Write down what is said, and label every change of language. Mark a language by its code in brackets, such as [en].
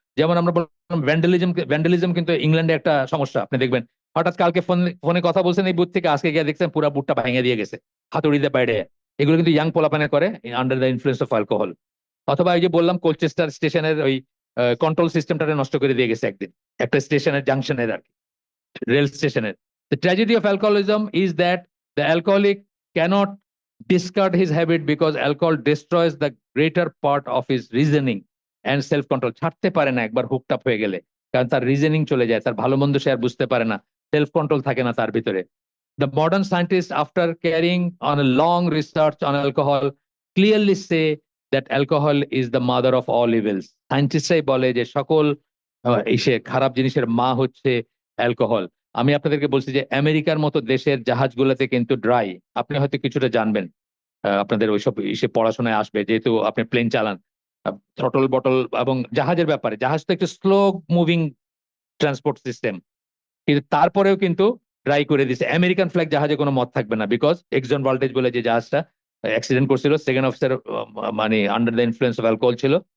[bn] যেমন আমরা বললাম ভ্যান্ডালিজম কিন্তু ইংল্যান্ডে একটা সমস্যা, আপনি দেখবেন হঠাৎ কালকে ফোনে কথা বলছেন এই বুথ থেকে, আজকে গিয়ে দেখছেন পুরো বুথটা ভেঙে দিয়ে গেছে হাতুড়ি দিয়ে বাইরে। এগুলো কিন্তু ইয়াং পোলাপানে করে [en] Under the influence of alcohol. [bn] অথবা এই যে বললাম কোলচেস্টার স্টেশনের ওই কন্ট্রোল সিস্টেমটা নষ্ট করে দিয়ে গেছে একদিন, একটা স্টেশনের জাংশনের আর কি, রেল স্টেশনের। [en] The tragedy of alcoholism is that the alcoholic cannot discard his habit because alcohol destroys the greater part of his reasoning and self control. [bn] ছাড়তে পারে না একবার হুকড আপ হয়ে গেলে, কারণ তার রিজনিং চলে যায়, তার ভালো মন্দ সে আর বুঝতে পারে না, সেলফ কন্ট্রোল থাকে না তার ভিতরে। [en] The modern scientists, after carrying on a long research on alcohol, clearly say that alcohol is the mother of all evils. [bn] সায়েন্টিস্টরাই বলে যে সকল খারাপ জিনিসের মা হচ্ছে অ্যালকোহল। আমি আপনাদেরকে বলছি যে আমেরিকার মতো দেশের জাহাজগুলোতে কিন্তু ড্রাই, আপনি হয়তো কিছুটা জানবেন, আপনাদের ওইসব পড়াশোনায় আসবে, যেহেতু আপনি প্লেন চালান, থ্রটল বটল এবং জাহাজের ব্যাপারে, জাহাজ তো একটু স্লো মুভিং ট্রান্সপোর্ট সিস্টেম, কিন্তু তারপরেও কিন্তু ট্রাই করে দিছে আমেরিকান ফ্ল্যাগ জাহাজে কোনো মত থাকবে না, বিকজ এক্সন ভল্টেজ বলে যে জাহাজটা অ্যাক্সিডেন্ট করছিল, সেকেন্ড অফিসার মানে [en] under the influence of alcohol [bn] ছিল।